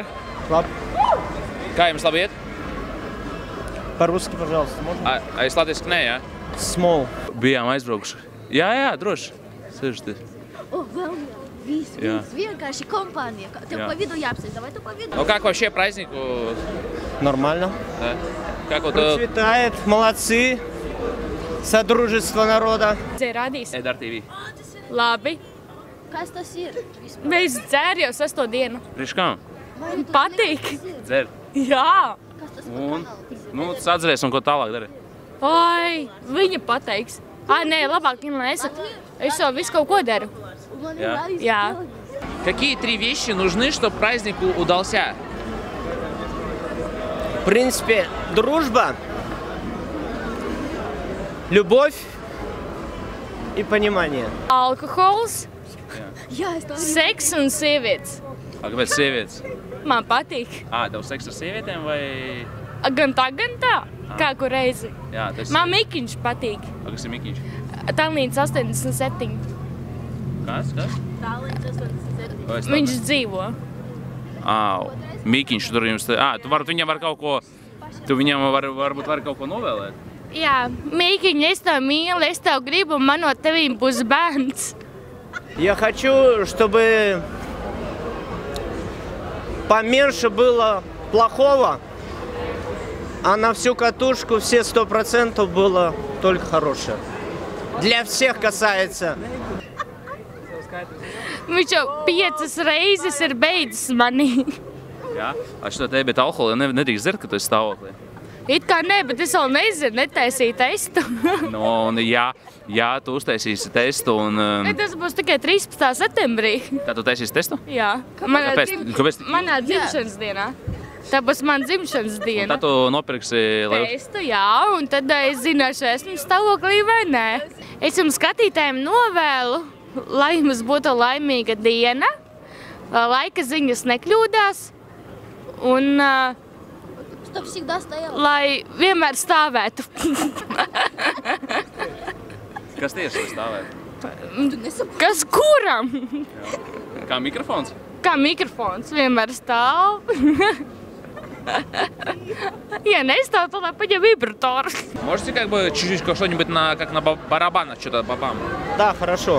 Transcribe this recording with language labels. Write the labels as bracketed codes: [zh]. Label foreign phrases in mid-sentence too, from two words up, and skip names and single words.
[lv] Labi. Kā jums labi iet? [ru] По-русски, пожалуйста. [lv] Es latviski nē, jā? Small. Bijām aizbraukuši. Jā, droši. Sēžaties. Vēl viss, vienkārši kompānija. Tev pa vidu jāapsēst, vai tu pa vidu? [ru] Ну как вообще празднику? Нормально. Да. Как вот... Процветает, молодцы. Содружество народа. [lv] Radīs. EDR TV. Labi. Kas tas ir? Mēs dzer jau 6. dienu. Priekš kam? Patīk. Dzer. Jā. Un? Nu, tas atceries un ko tālāk dari? Ai, viņa pateiks. Nē, labāk viņa nesaka. Es jau visu kaut ko daru. Jā. [ru] Какие 3 вещи нужны, чтобы празднику удался? В принципе, дружба, любовь и понимание. [lv] Alkohols, Jā, seks un sievietes. Kāpēc sievietes? Man patīk. Tev seks ar sievietēm vai... Gan tā, kā kur reizi. Jā, tas... Man Mikiņš patīk. Kas ir Mikiņš? Tālīdz 87. Kas? Tālīdz 87. Viņš dzīvo. Mikiņš tur jums... Tu viņam var kaut ko... Tu viņam varbūt var kaut ko novēlēt? Jā, Mikiņ, es tev mīlu, es tev gribu, un man no tevīm būs bērns. [ru] Я хочу, чтобы поменьше было плохого, а на всю катушку все 100% было только хорошее. Для всех касается. [lv] Viņš jau 5 reizes ir beidzis mani. Jā? Šo te, bet alkoholu nedrīkst dzert, ka tu esi stāvoklī? It kā nē, bet es vēl nezinu, netaisīju testu. Un jā, tu uztaisīsi testu un... Tas būs tikai 13. septembrī. Tā tu taisīsi testu? Jā. Kāpēc? Manā dzimšanas dienā. Tā būs mana dzimšanas diena. Un tad tu nopirksi... Testu, jā, un tad es zināšu, esmu stāvoklī vai nē. Es jums skatītājiem novēlu, lai jums būtu laimīga diena, laika ziņas nekļūdās un... [ru] Чтоб всегда стояла. [lv] Lai vienmēr stāvētu. Kas tieši lai stāvētu? Kas kuram? Kā mikrofons? Kā mikrofons vienmēr stāv. Ja nestāv, tad paņem вибратор. [ru] Можете как бы чуть-чуть что-нибудь как на барабанах, что-то бабам? Да, хорошо.